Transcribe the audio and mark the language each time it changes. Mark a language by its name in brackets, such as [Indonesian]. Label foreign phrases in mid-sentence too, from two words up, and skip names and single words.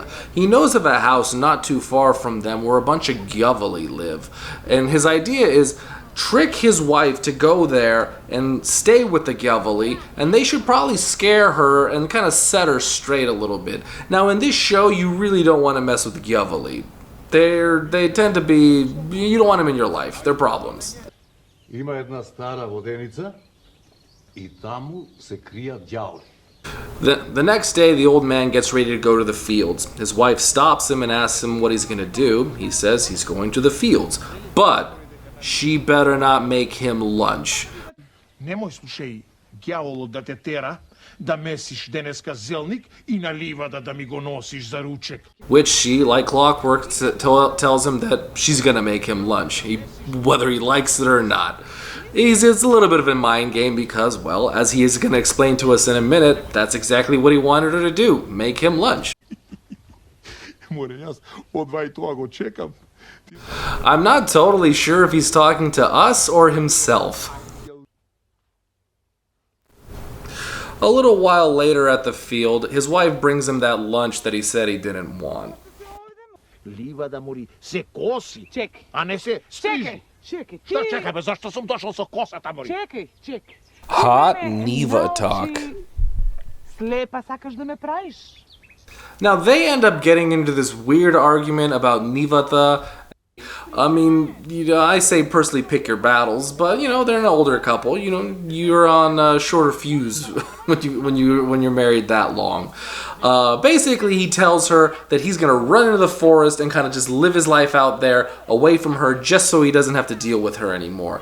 [English] He knows of a house not too far from them where a bunch of Gavolot live, and his idea is trick his wife to go there and stay with the Gavolot, and they should probably scare her and kind of set her straight a little bit. Now, in this show, you really don't want to mess with the Gavolot. They tend to be, you don't want them in your life. They're problems. [Macedonian] Има една стара воденица и таму се кријат ѓаволи. [English] The next day, the old man gets ready to go to the fields. His wife stops him and asks him what he's going to do. He says he's going to the fields, but she better not make him lunch. [Macedonian] Немој слушај ѓаволот да те тера да месиш денеска зелник и на ливада да ми го носиш за ручек. [English] Which she, like clockwork, tells him that she's gonna make him lunch, whether he likes it or not. It's a little bit of a mind game because, well, as he is gonna explain to us in a minute, that's exactly what he wanted her to do, make him lunch. [Macedonian] Море, јас одва и тоа го чекам. [English] I'm not totally sure if he's talking to us or himself. A little while later at the field, his wife brings him that lunch that he said he didn't want. [Macedonian] Ливада мори се коси, Чекай. а не се стрижи. Чекай, Што чекай бе, зашто сум дошол со косата мори? Чекай. Hot Ти ме Neva научи. talk. Слепа сакаш да ме правиш? [English] Now they end up getting into this weird argument about Nivata. I mean, I say personally pick your battles, but they're an older couple. You're on shorter fuse when you're married that long. Basically, he tells her that he's gonna run into the forest and kind of just live his life out there, away from her, just so he doesn't have to deal with her anymore.